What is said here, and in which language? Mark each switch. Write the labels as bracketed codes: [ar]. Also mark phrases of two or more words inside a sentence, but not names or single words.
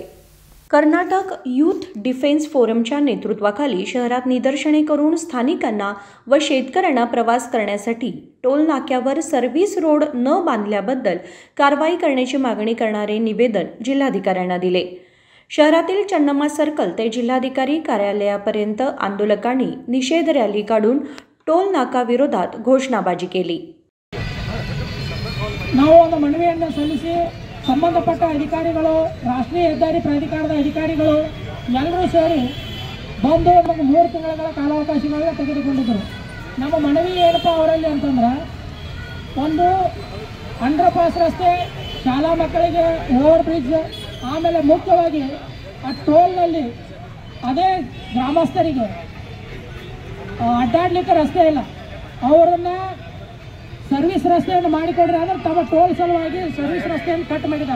[mr] कर्नाटक युथ डिफेन्स फोरमच्या नेतृत्वाखाली शहरात निदर्शने करून स्थानिकांना व शेतकऱ्यांना प्रवास करण्यासाठी टोल नाक्यावर [en] service road [mr] न बांधल्याबद्दल कारवाई करण्याची मागणी करणारे निवेदन जिल्हाधिकाऱ्यांना दिले. शहरातील चन्नम्मा सर्कल ते जिल्हाधिकारी कार्यालयापर्यंत आंदोलकांनी निषेध रॅली काढून टोल नाका विरोधात घोषणाबाजी केली. [kn] ಮನವಿಯನ್ನು ಸಲ್ಲಿಸಿ ಸಂಬಂಧಪಟ್ಟ ಅಧಿಕಾರಿಗಳು, ರಾಷ್ಟ್ರೀಯ ಹೆದ್ದಾರಿ ಪ್ರಾಧಿಕಾರದ ಅಧಿಕಾರಿಗಳು ಎಲ್ಲರೂ ಸೇರಿ ಬಂದು ನಮಗೆ 3 ತಿಂಗಳ ಕಾಲಾವಕಾಶಗಳನ್ನ ತೆಗೆದುಕೊಂಡಿದ್ದರು. ನಮ್ಮ ಮನವಿ ಏನಪ್ಪ ಅವರಲ್ಲಿ ಅಂತಂದ್ರೆ, ಒಂದು [en] under pass [kn] ರಸ್ತೆ, ಶಾಲಾ ಮಕ್ಕಳಿಗೆ [en] over bridge, [kn] ಆಮೇಲೆ ಮುಖ್ಯವಾಗಿ ಆ ಟೋಲ್ನಲ್ಲಿ ಅದೇ ಗ್ರಾಮಸ್ಥರಿಗೆ ಅಡ್ಡಾಡಲಿಕ್ಕೆ ರಸ್ತೆ ಇಲ್ಲ, ಅವರನ್ನು ಸರ್ವಿಸ್ ರಸ್ತೆಯನ್ನು ಮಾಡಿಕೊಡ್ರಿ ಅಂದ್ರೆ ತಮ್ಮ ಟೋಲ್ ಸಲುವಾಗಿ ಸರ್ವಿಸ್ ರಸ್ತೆಯನ್ನು ಕಟ್ ಮಾಡಿದ್ದಾರೆ.